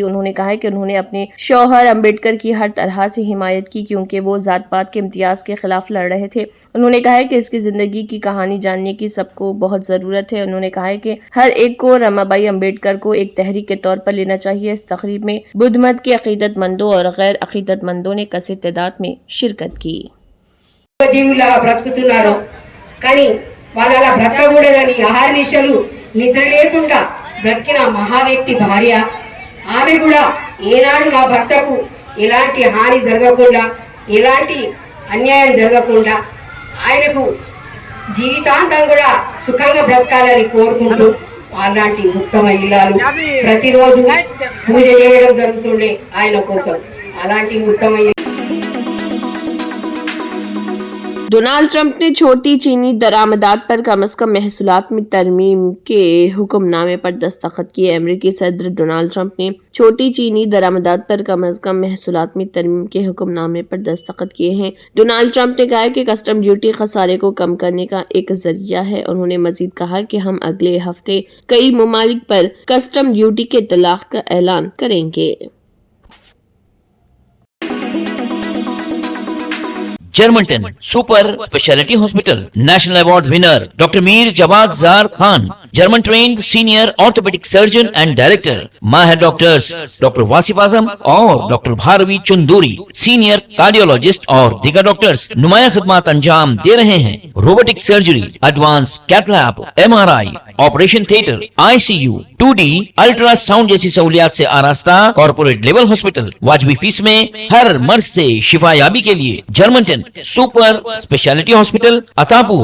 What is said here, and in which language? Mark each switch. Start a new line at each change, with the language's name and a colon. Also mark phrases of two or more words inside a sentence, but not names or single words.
Urdu: انہوں نے کہا کہ انہوں نے اپنے شوہر امبیڈکر کی ہر طرح سے حمایت کی کیونکہ وہ ذات پات کے امتیاز کے خلاف لڑ رہے تھے. انہوں نے کہا کہ اس کی زندگی کی کہانی جاننے کی سب کو بہت ضرورت ہے. انہوں نے کہا کہ ہر ایک کو رمابائی امبیڈکر کو ایک تحریک کے طور پر لینا چاہیے. اس تقریب میں بدھ مت کے عقیدتمندوں اور غیر عقیدتمندوں نے کثیر تعداد میں شرکت کی.
Telugu: జీవులాగా బ్రతుకుతున్నారు కానీ వాళ్ళు అలా బ్రతకకూడదని ఆహార నిశలు నిద్ర లేకుండా బ్రతికిన మహా వ్యక్తి భార్య ఆమె కూడా ఏనాడు నా భర్తకు ఎలాంటి హాని జరగకుండా ఎలాంటి అన్యాయం జరగకుండా ఆయనకు జీవితాంతం కూడా సుఖంగా బ్రతకాలని కోరుకుంటూ అలాంటి ఉత్తమ ఇల్లాలు ప్రతిరోజు పూజ చేయడం జరుగుతుండే ఆయన కోసం అలాంటి ఉత్తమ
Urdu: ڈونالڈ ٹرمپ نے چھوٹی چینی درآمدات پر کم سے کم محصولات میں ترمیم کے حکمنامے پر دستخط کیے. امریکی صدر ڈونالڈ ٹرمپ نے چھوٹی چینی درآمدات پر کم سے کم محصولات میں ترمیم کے حکمنامے پر دستخط کیے ہیں. ڈونالڈ ٹرمپ نے کہا کہ
English: custom duty
Urdu: خسارے کو کم کرنے کا ایک ذریعہ ہے. انہوں نے مزید کہا کہ ہم اگلے ہفتے کئی ممالک پر
English: custom duty
Urdu: کے اطلاق کا اعلان کریں گے.
English: जर्मनटन सुपर स्पेशलिटी हॉस्पिटल, National Award Winner Doctor मीर जवाद जार खान, German trained senior orthopedic surgeon and director.
Urdu: Mahir doctors Dr. Wasif Azam और Dr. Bharvi Chunduri
English: senior cardiologist
Urdu: اور دیگر ڈاکٹرز نمایاں خدمت انجام دے رہے ہیں.
English: Robotic surgery, advance cath lab, MRI, operation theatre, ICU, 2D ultrasound
Urdu: جیسی سہولیات سے آراستہ
English: corporate level hospital.
Urdu: واجبی فیس میں ہر مرض سے شفایابی کے لیے جرمنٹن سپر اسپیشلٹی ہاسپٹل عطاپور.